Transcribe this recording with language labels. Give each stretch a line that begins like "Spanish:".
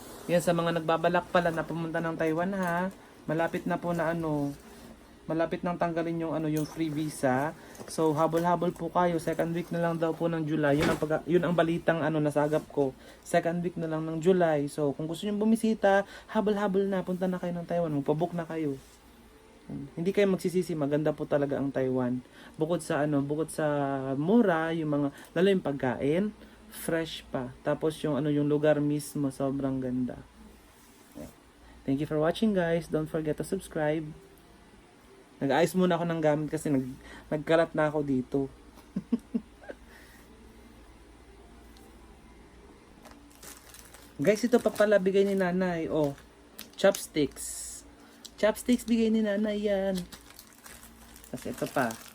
Filipino: Yan, sa mga nagbabalak pala na pumunta ng Taiwan ha, malapit na po na malapit nang tanggalin yung free visa. So, habol-habol po kayo. Second week na lang daw po ng July. Yun ang balitang nasagap ko. Second week na lang ng July. So, kung gusto niyo bumisita, habol-habol na. Punta na kayo ng Taiwan. Magpabook na kayo. Hindi kayo magsisisi, maganda po talaga ang Taiwan. Bukod sa mura, yung mga lalo yung pagkain, fresh pa. Tapos yung lugar mismo sobrang ganda.
English: Thank you for watching, guys. Don't forget to subscribe.
Filipino: Nag-ayos muna ako ng gamit kasi nagkalat na ako dito. Guys, ito pa pala bigay ni nanay. Oh, chopsticks. Chopsticks bigay ni nanay yan. Tapos ito pa.